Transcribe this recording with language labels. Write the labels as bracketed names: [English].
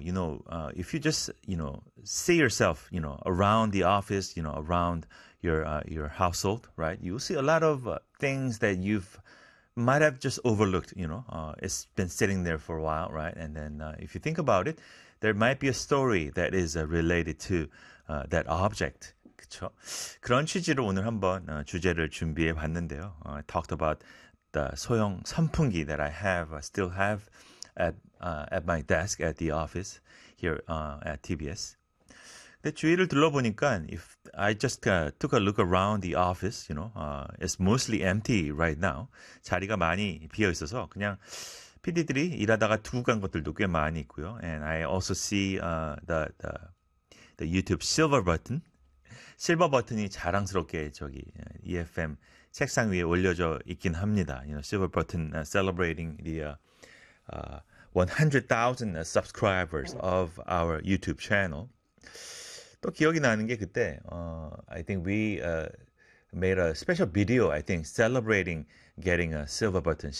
[English] You know, if you just, see yourself, around the office, around your household, right? You'll see a lot of things that you've might have just overlooked, it's been sitting there for a while, right? And then if you think about it, there might be a story that is related to that object. [Korean] 그쵸? 그런 취지로 오늘 한번 주제를 준비해 봤는데요. [English] I talked about the [Korean] 소형 선풍기 [English] that I have, still have at my desk at the office here at TBS. [Korean] 근데 주위를 둘러보니까 [English] if I just took a look around the office, it's mostly empty right now. [Korean] 자리가 많이 비어 있어서 그냥 PD들이 일하다가 두고 간 것들도 꽤 많이 있고요. [English] And I also see the YouTube silver button. [Korean] 실버 버튼이 자랑스럽게 저기 EFM 책상 위에 올려져 있긴 합니다. [English] Silver button celebrating the 100,000 subscribers of our YouTube channel. [Korean] 또 기억이 나는 게 그때 [English] I think we made a special video, I think, celebrating getting a silver button.